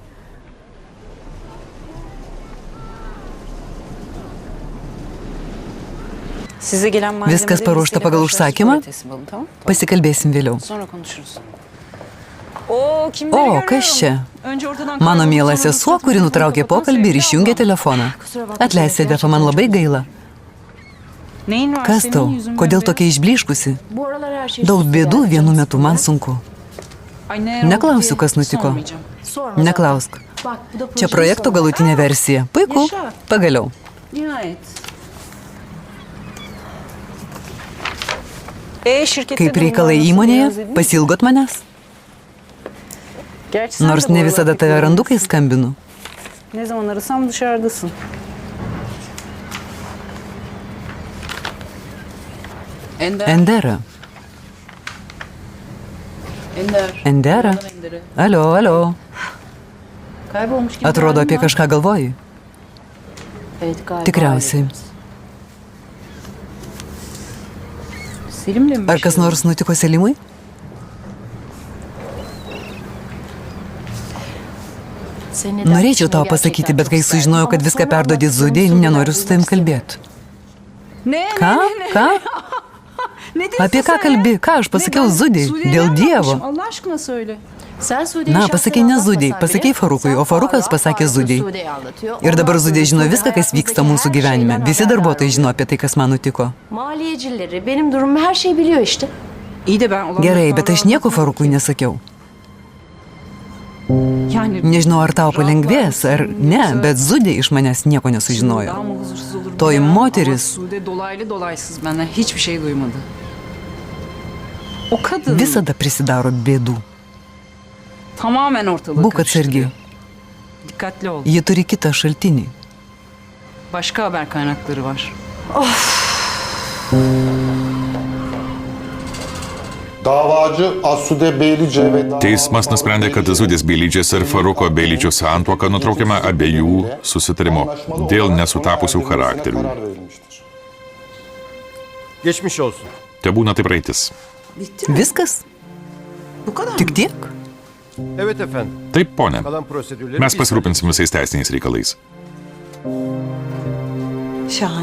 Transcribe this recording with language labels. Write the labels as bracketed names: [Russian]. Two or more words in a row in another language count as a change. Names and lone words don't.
[Turkish] Size gelen malzemeleri [Lithuanian] Viskas paruošta [Turkish] listeyle [Lithuanian] pagal [Turkish] karşılaştırma [Lithuanian] užsakymą? [Turkish] ötesi bulun, tamam? [Lithuanian] Pasikalbėsim vėliau. [Turkish] Sonra konuşuruz. O, kimleri [Lithuanian] O, [Turkish] görüyorum? [Lithuanian] kas čia? [Turkish] Önce ortadan [Lithuanian] Mano [Turkish] kaybolmuş, [Lithuanian] miela [Turkish] sonra [Lithuanian] sesuo, [Turkish] ruhsatını [Lithuanian] kuri nutraukė [Turkish] kapatan [Lithuanian] pokalbį ir [Turkish] sevgili [Lithuanian] išjungė [Turkish] ablam. [Lithuanian] telefoną. Atleisk, Sedefa, man labai gaila. [Turkish] Neyin var [Lithuanian] Kas [Turkish] senin? [Lithuanian] tau? [Turkish] Yüzün [Lithuanian] Kodėl [Turkish] bembeyaz. [Lithuanian] tokia išbliškusi? [Turkish] Bu aralar her şey [Lithuanian] Daug [Turkish] süslü [Lithuanian] bėdų [Turkish] yani, [Lithuanian] vienu [Turkish] canım [Lithuanian] metu man [Turkish] sıkılıyor. [Lithuanian] sunku. [Turkish] Ay, ne [Lithuanian] Neklausiu, [Turkish] oldu [Lithuanian] kas [Turkish] diye [Lithuanian] nutiko. [Turkish] sormayacağım. Sorma [Lithuanian] Neklausk. [Turkish] Bak bu da [Lithuanian] Čia [Turkish] projenin [Lithuanian] projekto [Turkish] sonu. [Lithuanian] galutinė versija. Puiku. [Turkish] Yaşa. [Lithuanian] Pagaliau. [Turkish] Nihayet. Şirkette [Lithuanian] Kaip reikalai [Turkish] durumlar nasıl? Biraz [Lithuanian] įmonėje, [Turkish] dedin mi? [Lithuanian] pasilgot manęs. [Turkish] Gerçi sen [Lithuanian] Nors [Turkish] de bu [Lithuanian] ne [Turkish] aralar [Lithuanian] visada [Turkish] pek [Lithuanian] tave randu, kai [Turkish] yoğunsun. [Lithuanian] skambinu. [Turkish] Ne zaman arasam dışarıdasın. Endera. Endera. [Lithuanian] Alio, alio. [Turkish] Kaybolmuş gibi. [Lithuanian] Atrodo, [Turkish] halin [Lithuanian] apie [Turkish] var. [Lithuanian] kažką galvoji. [Turkish] Evet galiba. [Lithuanian] Tikriausiai. [Turkish] Selim'le mi? [Lithuanian] Ar kas nors nutiko Selimui? [Turkish] Senin neden [Lithuanian] Norėčiau [Turkish] kızını [Lithuanian] tau [Turkish] gerçekten [Lithuanian] pasakyti, bet [Turkish] çok [Lithuanian] kai [Turkish] isterdim. [Lithuanian] sužinojau, [Turkish] Ama [Lithuanian] kad viską [Turkish] sonra [Lithuanian] perdodi [Turkish] anlatsam [Lithuanian] Zudė, [Turkish] özür [Lithuanian] nenoriu su tavim [Turkish] dilerim. [Lithuanian] kalbėti. [Turkish] Ne? [Lithuanian] Ką? Ką? [Turkish] Ne diyorsun [Lithuanian] Apie ką [Turkish] sen ya? [Lithuanian] kalbi? Ką aš pasakiau [Turkish] Ne, ben [Lithuanian] Zudė? [Turkish] Sude'ye [Lithuanian] Dėl [Turkish] ne [Lithuanian] Dievo. [Turkish] yapmışım? Allah aşkına söyle. Sen Sude'yi [Lithuanian] Na, [Turkish] şahsen [Lithuanian] pasakei ne [Turkish] anlatmasan [Lithuanian] Zudei, [Turkish] bile, [Lithuanian] pasakei Farukui, o [Turkish] sen [Lithuanian] Farukas [Turkish] Faruk'a, [Lithuanian] pasakė [Turkish] Faruk [Lithuanian] Zudei. [Turkish] Sude'yi anlatıyor. [Lithuanian] Ir dabar [Turkish] Ondan [Lithuanian] Zudė [Turkish] sonra [Lithuanian] žino [Turkish] Sude [Lithuanian] viską, kas vyksta [Turkish] hayatımızdaki [Lithuanian] mūsų [Turkish] her [Lithuanian] gyvenime. [Turkish] şeyden [Lithuanian] Visi [Turkish] haberdar [Lithuanian] darbuotojai [Turkish] oluyor. [Lithuanian] žino apie tai, kas man nutiko. [Turkish] Maliyecileri benim durumumu her şeyi biliyor işte. İyi de ben olanları [Lithuanian] Gerai, bet aš [Turkish] Faruk'a [Lithuanian] nieko [Turkish] anlatmadım. [Lithuanian] Farukui nesakiau. [Turkish] Yani [Lithuanian] Nežinau, ar tau palengvės, ar ne, bet Zudė iš manęs nieko [Turkish] daha [Lithuanian] nesužinojo. [Turkish] mı huzursuz olur [Lithuanian] Toji [Turkish] bilemem [Lithuanian] moteris- [Turkish] ama Sude dolaylı dolaysız benden hiçbir şey duymadı. O kadın [Lithuanian] Visada prisidaro bėdų. [Turkish] tamamen ortalığı [Lithuanian] Būk [Turkish] karıştırıyor. [Lithuanian] atsargi. [Turkish] Dikkatli ol. [Lithuanian] Ji turi kitą šaltinį. [Turkish] Başka haber kaynakları var. Davacı Asude Beylice ve [Lithuanian] Teismas nusprendė, kad Zudės Beilyčės ir Faruko Beilyčio santuoka nutraukiama abiejų susitarimu dėl nesutapusių charakterių. [Turkish] Geçmiş olsun. [Lithuanian] Tebūna tai praeitis. Viskas? [Turkish] Bu kadar [Lithuanian] Tik [Turkish] mı? [Lithuanian] tiek? [Turkish] Evet efendim. [Lithuanian] Taip, ponė, [Turkish] Kalan prosedürleri [Lithuanian] mes [Turkish] biz- [Lithuanian] pasirūpinsim visais teisiniais reikalais. [Turkish] Şahane.